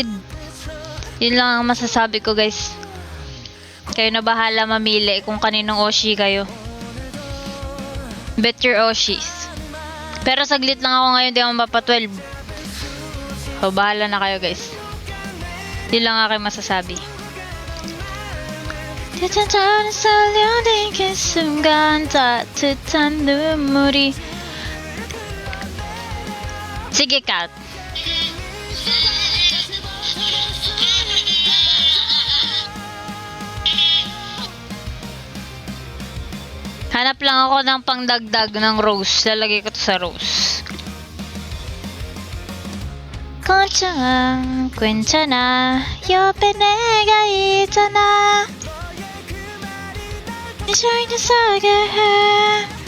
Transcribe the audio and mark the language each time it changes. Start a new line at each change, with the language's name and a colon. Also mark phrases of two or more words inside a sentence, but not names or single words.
Filipino: Yun lang ang masasabi ko, guys. Kayo na bahala mamili kung kaninong Oshi kayo.
English: Bet your Oshis.
Filipino: Pero saglit lang ako ngayon, di ako mapa 12. So, bahala na kayo, guys. Yun lang aking masasabi.
Korean: 대천처럼 설레는 그 순간 따뜻한 눈물이.
Filipino: Sige, Kat. Hanap lang ako ng pangdagdag ng rose. Lalagay ko to sa rose.
Korean: 괜찮아, 괜찮아. 옆에 내가 있잖아. 네 소리는 살게 해.